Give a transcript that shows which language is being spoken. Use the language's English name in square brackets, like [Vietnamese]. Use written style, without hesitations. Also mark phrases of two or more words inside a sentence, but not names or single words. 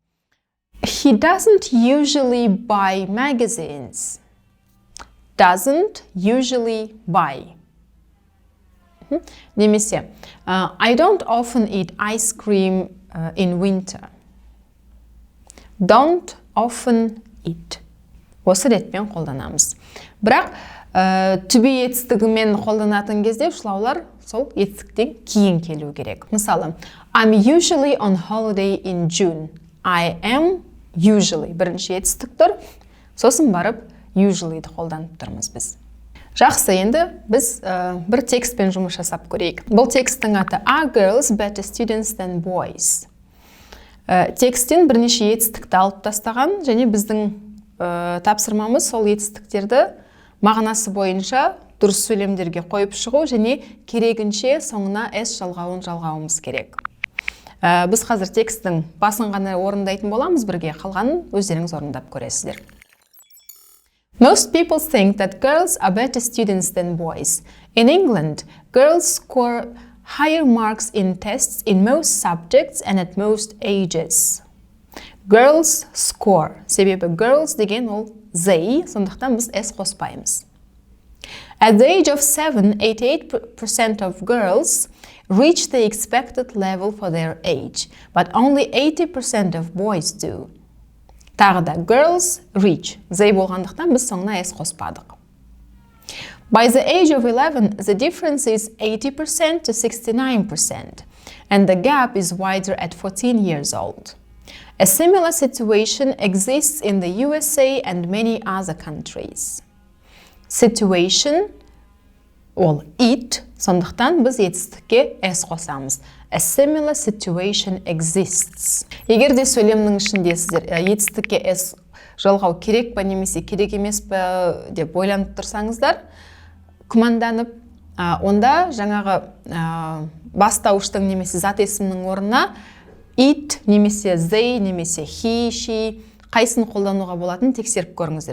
[Kazakh] Мысалы, [English] He doesn't usually buy magazines. Doesn't usually buy. Немесе, I don't often eat ice cream in winter. Don't often eat. [Kazakh] Осы ретпен қолданамыз. Бірақ to be етістігімен қолданатын кезде ұшылаулар сол етістіктен кейін келу керек. Мысалы, [English] I'm usually on holiday in June. I am usually. [Kazakh] Бірінші етістік тұр, сосын барып usually-ді қолданып тұрмыз біз. Жақсы, енді біз бір текстпен жұмыс жасап көрейік. Бұл тексттің аты [English] Are girls better students than boys? [Kazakh] Тексттен бірнеше етістікті алып тастаған, және біздің тапсырмамыз сол етістіктерді мағынасы бойынша дұрыс сөйлемдерге қойып шығу, және керегінше соңына S жалғауымыз керек. Біз қазір тексттің басын ғана орындайтын боламыз, бірге қалғанын өздеріңіз орындап көресіздер. [English] Most people think that girls are better students than boys. In England, girls score higher marks in tests in most subjects and at most ages. Girls score. [Kazakh] Себебі girls деген ол they, сондықтан біз S қоспаймыз. [English] At the age of 7, 88% of girls reach the expected level for their age, but only 80% of boys do. [Kazakh] Тағы да [English] girls reach. [Kazakh] They болғандықтан біз соңына S қоспадық. [English] By the age of 11, the difference is 80% to 69%, and the gap is wider at 14 years old. A similar situation exists in the USA and many other countries. Situation, ол it, [Kazakh] сондықтан біз етістікке S қосамыз. [English] A similar situation exists. [Kazakh] Егер де сөйлемнің ішінде сіздер етістікке S жалғау керек па немесе керек емес па деп ойланып тұрсаңыздар, күмәнданып, онда жаңағы бастауыштың немесе зат есімнің орнына it немесе they немесе [English] he, she [Kazakh] қайсын қолдануға болатынын тексеріп көріңіздер.